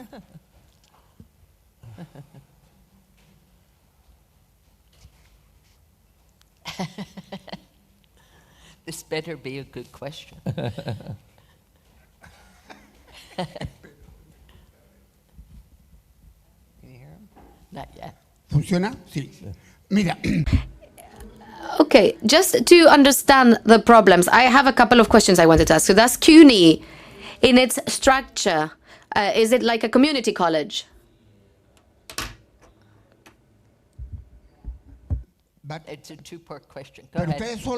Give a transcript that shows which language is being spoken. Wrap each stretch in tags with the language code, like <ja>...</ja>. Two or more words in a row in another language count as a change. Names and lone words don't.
<en>This better be a good question. Can you hear him? Not yet.</en> <es>¿Funciona? Sí. Mira.</es> <en>Okay, just to understand the problems, I have a couple of questions I wanted to ask. So that's CUNY. In its structure, is it like a community college? It's a two-part question. Go ahead.</en>